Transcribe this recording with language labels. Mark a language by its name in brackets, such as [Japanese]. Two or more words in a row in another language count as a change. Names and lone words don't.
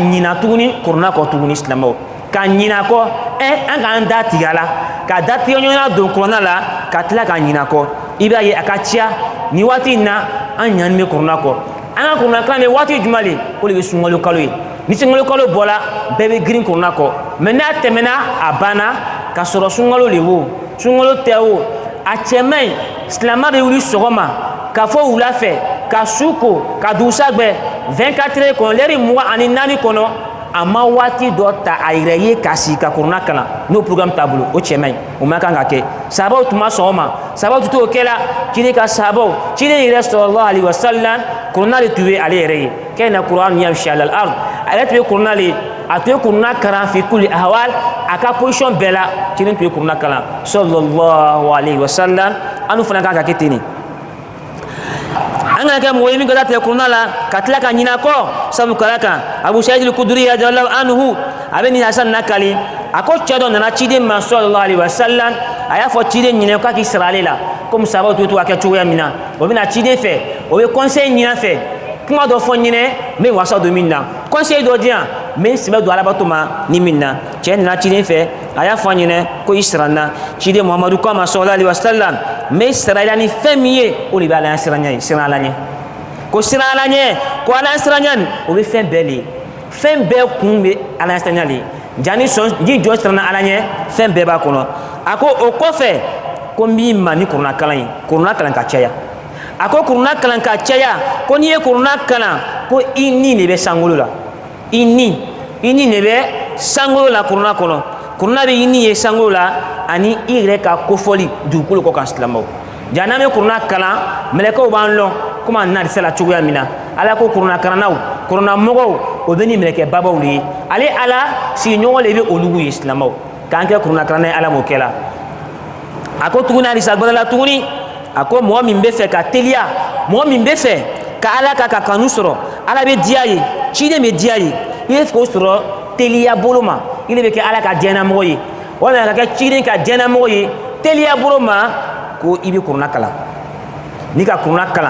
[Bambara] ɲina tuguni kuranna kɔ tuguni silamaw ka ɲina kɔ an k'an da tigɛ a la ka da tigɛ ɲɔgɔnna don kuranna la ka tila ka ɲina kɔ i b'a ye a ka ca nin waati in na an ɲani bɛ kuranna kɔ an ka kuranna kalan bɛ waati jumɛn le o de bɛ sunkalo kalo ye ni sunkalo kalo bɔra bɛɛ bɛ girin kuranna kɔ mɛ n'a tɛmɛna a banna ka sɔrɔ sunkalo le wo sunkalo tɛ o a cɛ man ɲi silama bɛ wuli sɔgɔma ka fɔ wula fɛ ka su ko ka dugusa gbɛ 24 heures kɔnɔ lɛri 24 kɔnɔ a ma waati dɔ ta a yɛrɛ ye ka sigi ka kuranna kalan n'o programme t'a bolo o cɛ man ɲi o ma kan ka kɛ sahabaw tun ma sɔn o ma sahabaw tun t'o kɛ la ciden ka sahabaw ciden yɛrɛ [Arabic] صلى الله عليه وسلم [Bambara] kuranna de tun bɛ ale yɛrɛ ye [Arabic] كان قرآنا يمشي على الأرض [Bambara] ale tun bɛ kuranna le a tun ye kuranna kalan [Arabic] في كل أحوال [Bambara] a ka position bɛɛ la ciden tun ye kuranna kalan [Arabic] صلى الله عليه وسلم [Bambara] anu fana kan ka kɛ ten de an kana kɛ mɔgɔ ye min ka taa tigɛ kuruna la ka tila ka ɲinɛ a kɔ sabu kala kan abu saïd al-kudri [Arabic] رضي الله عنه [Bambara] a bɛ nin hasan nakali a ko cɛ dɔ nana ciden ma [Arabic] صلى الله عليه وسلم [Bambara] a y'a fɔ ciden ɲinɛ k'a k'i sara ale la komi sababu to ka kɛ cogoya min na o bɛna ciden fɛ o bɛ conseil ɲinɛ fɛ kuma dɔ fɔ ɲinɛ n bɛ wasa don min na conseil dɔ di yan n bɛ n sɛbɛ don alabato ma ni min na cɛ nana ciden fɛ a y'a fɔ ɲinɛ ko i sara n na ciden muhamadu k'a ma [Arabic] صلى الله عليه وسلم [Bambara] n bɛ sara i la ni fɛn min ye o de bɛ ala siran ala ɲɛ ko siran ala ɲɛ ko ala siran ɲɛ o bɛ fɛn bɛɛ le fɛn bɛɛ kun bɛ ala siran ɲɛ le jani ni jɔn siranna ala ɲɛ fɛn bɛɛ b'a kɔnɔ a ko o kɔfɛ ko n b'i ma ni kuruna kalan ye kuruna kalan ka caya a ko kuruna kalan ka caya ko n'i ye kuruna kalan ko i ni de bɛ sankolo la i ni de bɛ sankolo la kuruna kɔnɔ kuruna bɛ i ni ye sankolo la ani i yɛrɛ ka kofɔli dugukolo kɔ kan silamɛw ja n'an bɛ kuruna kalan mɛlɛkɛw b'an lɔn komi an na se la cogoya min na ala ko kuruna kalannaw kuruna mɔgɔw o bɛ ni mɛlɛkɛ babaw de ye ale ala sigiɲɔgɔn de bɛ olu ye silamɛw k'an kɛ kuruna kalanna ye ala m'o kɛ la a ko tuguni halisa gbɛrɛ la tuguni a ko mɔgɔ min bɛ fɛ ka teliya mɔgɔ min bɛ fɛ ka ala ka kanu sɔrɔ ala bɛ diya ye ciden bɛ diya ye i bɛ fɛ k'o sɔrɔ teliya bolo ma i de bɛ kɛ ala ka diɲɛnamɔgɔ ye walima ka kɛ ciden ka diɲɛnamɔgɔ ye teliya bolo ma ko i bɛ kuruna kalan n'i ka kuruna